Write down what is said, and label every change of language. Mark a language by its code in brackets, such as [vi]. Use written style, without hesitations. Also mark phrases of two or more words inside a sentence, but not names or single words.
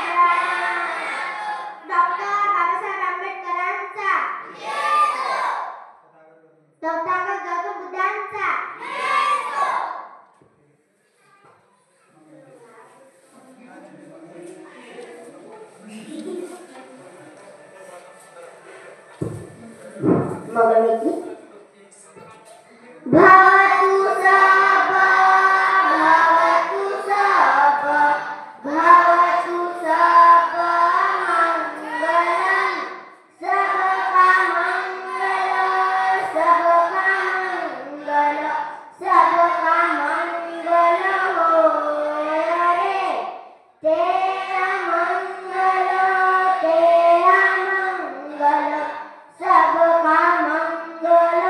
[mr] डॉक्टर बाबासाहेब आंबेडकरांचा तथागत गौतम बुद्धांचा [pi] मग भवतु सब भवतु सब भवतु सब [hi] मंगलम सबका मंगल सबका मंगल सबका मंगल हो रे तेरा मंगल सबका मंगल